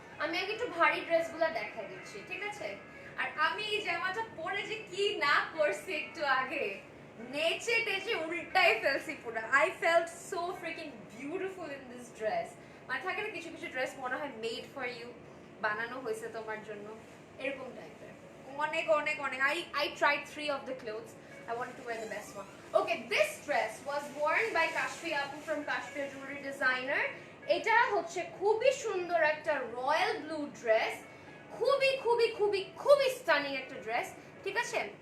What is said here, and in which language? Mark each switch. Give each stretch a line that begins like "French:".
Bangla: আমি আগে একটু ভারী ড্রেসগুলো দেখাই দিচ্ছি, ঠিক আছে? আর আমি এই জামাটা পরে যে কি না করছি একটু আগে, নেচে টেচে উল্টাই ফেলছি পুরো।
English: I felt so freaking beautiful in this dress.
Bangla: মানে থাকে না কিছু কিছু ড্রেস মনে হয়
English: made for you,
Bangla: বানানো হয়েছে তোমার জন্য, এরকম টাইপের। অনেক অনেক অনেক
English: I tried 3 of the clothes. I wanted to wear the best one. Okay, this dress was worn by Kashmir Apu from Kashmir Jewelry Designer.
Bangla: এটা হচ্ছে খুবই সুন্দর একটা রয়্যাল ব্লু ড্রেস, খুবই খুবই খুবই খুবই স্টানিং একটা ড্রেস, ঠিক আছে?